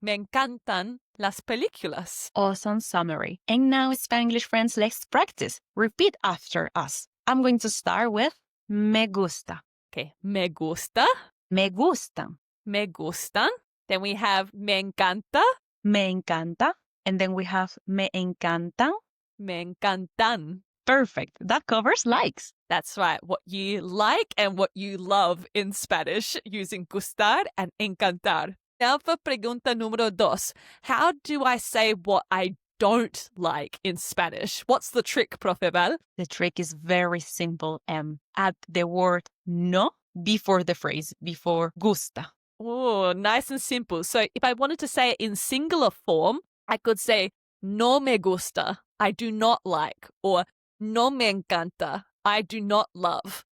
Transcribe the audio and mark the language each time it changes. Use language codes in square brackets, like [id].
[es] Me encantan las películas. [en] Awesome summary. And now, Spanglish friends, let's practice. Repeat after us. I'm going to start with [es] me gusta. Okay, me gusta, Me gustan. me gustan. [en] Then we have [es] me encanta, Me encanta. [en] And then we have [es] me encantan. me encantan. [en] Perfect. That covers likes. That's right, what you like and what you love in Spanish using gustar and encantar. Now for [es] pregunta número dos. [en] How do I say what I don't like in Spanish? What's the trick, Profe Val? The trick is very simple. Add the word no before the phrase, before gusta. Oh, nice and simple. So if I wanted to say it in singular form, I could say [es] no me gusta, [en] I do not like, or [es] no me encanta, [en] I do not love.